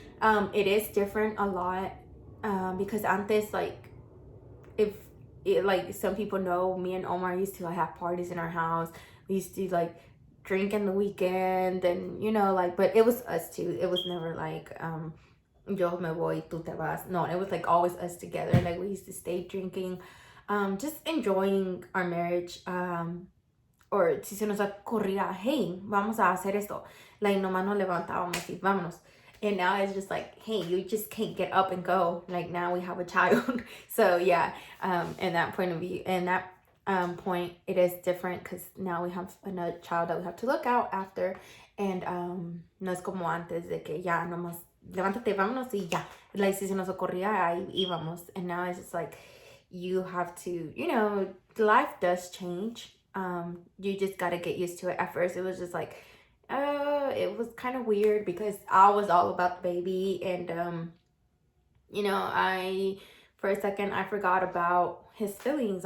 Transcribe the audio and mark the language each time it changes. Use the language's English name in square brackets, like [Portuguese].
[English] It is different a lot, because antes, like, if it, like, some people know, me and Omar used to like have parties in our house. We used to like drink in the weekend, and you know, like, but it was us two. It was never like [Spanish] yo me voy, tú te vas. [English] No, it was like always us together. Like, we used to stay drinking, just enjoying our marriage. [Spanish] Or si se nos ocurría, hey, vamos a hacer esto, like, nomás nos levantábamos y vámonos. [English] And now it's just like, hey, you just can't get up and go. Like, now we have a child. So yeah, in that point of view, in that point, it is different because now we have another child that we have to look out after. [Spanish] And no es como antes de que ya nomás levántate, vámonos y ya. Like, si se nos ocurría, ahí íbamos. [English] And now it's just like, you have to, you know, life does change. You just got to get used to it. At first, it was just like, it was kind of weird because I was all about the baby, and you know, for a second I forgot about his feelings.